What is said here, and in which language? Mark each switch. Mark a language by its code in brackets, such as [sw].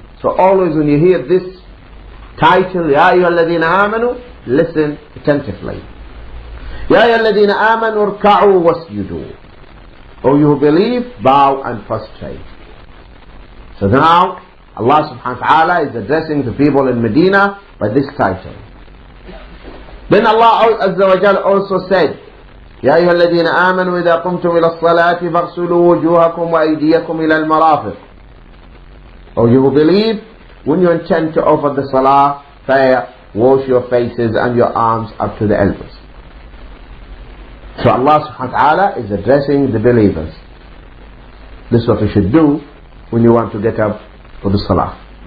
[en] So always when you hear this title, Ya ayyuhalladhina amanu, listen attentively. [ar] Ya ayyuhalladhina amanu irka'u wasjudu. [en] O you who believe, bow and prostrate. So now Allah subhanahu wa ta'ala is addressing the people in Medina by this title. Then Allah Azza wa Jal also said, [ar] يا أيها الذين آمنوا إذا قمتم إلى الصلاة فاغسلوا وجوهكم وأيديكم إلى المرافق. [en] O you who believe, when you intend to offer the salah, prayer, wash your faces and your arms up to the elbows. So Allah subhanahu wa ta'ala is addressing the believers. This is what you should do when you want to get up for the salah.